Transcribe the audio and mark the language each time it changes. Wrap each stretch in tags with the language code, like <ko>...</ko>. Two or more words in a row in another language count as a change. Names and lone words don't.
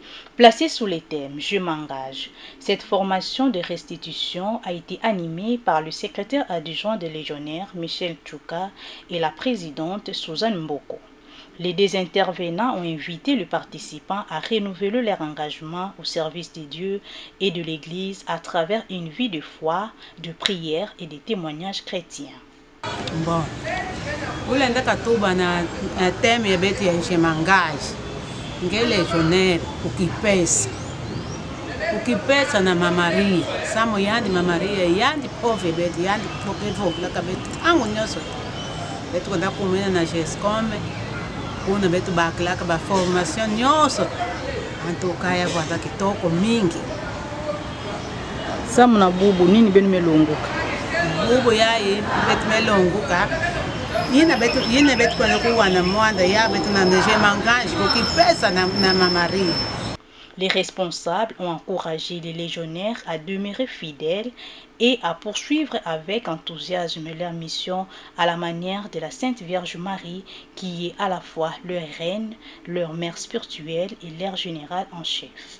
<fr>Placé sous les thèmes « Je m'engage », cette formation de restitution a été animée par le secrétaire adjoint des légionnaires Michel Tchouka et la présidente Suzanne Mboko. Les deux intervenants ont invité les participants à renouveler leur engagement au service de Dieu et de l'Église à travers une vie de foi, de prière et de témoignages chrétiens. Bon,</fr> <ktu>ulenda katuba na thème yetu ya</ktu> <fr>je m'engage.</fr> <ktu>Ngele légionnaire ukipesa na Mama Maria. Samo yandi Mama Maria yandi pove betu yandi pove la kabetu tangu nyoso. Betu kwenda kumena na GESCOM. Kuna betu baklaka ba formation nyoso. Antokaya kwa kitoko mingi. Samu na bubu nini benu melongoka? Bubu yayi betu melongoka. Yina betu kwa kuwana mwanda ya betu na</ktu> <fr>je m'engage</fr> <ktu>ukipesa na Mama Maria.</ktu> <fr>Les responsables ont encouragé les légionnaires à demeurer fidèles et à poursuivre avec enthousiasme leur mission à la manière de la Sainte Vierge Marie, qui est à la fois leur reine, leur mère spirituelle et leur générale en chef.</fr>